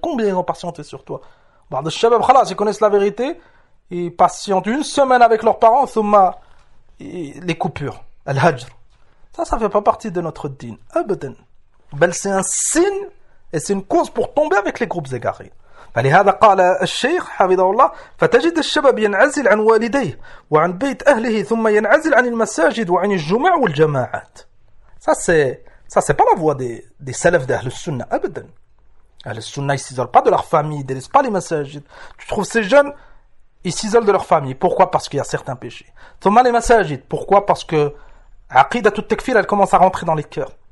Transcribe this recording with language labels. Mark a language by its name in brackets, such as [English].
[French] Combien ils ont patienté sur toi? Bah, de Shabab, khalas, ils connaissent la vérité. Ils patientent une semaine avec leurs parents, thumma, les coupures. Al-Hajr. Ça fait pas partie de notre dîn. Abadan. Bel, c'est un signe et c'est une cause pour tomber avec les groupes égarés. [Arabic] فلهذا قال الشيخ حفظه الله فتجد الشباب ينعزل عن والديه وعن بيت أهله ثم ينعزل عن المساجد وعن الجمع والجماعات. [French] Ça c'est pas la voie des salafs d'Ahl Sunnah, abadan. Ahl Sunnah, ils s'isolent pas de leur famille, ils délaissent pas les masajid. Tu trouves ces jeunes, ils s'isolent de leur famille. Pourquoi? Parce qu'il y a certains péchés. Thumma les masajid. Pourquoi? Parce que aqida tout takfir, elle commence à rentrer dans les cœurs.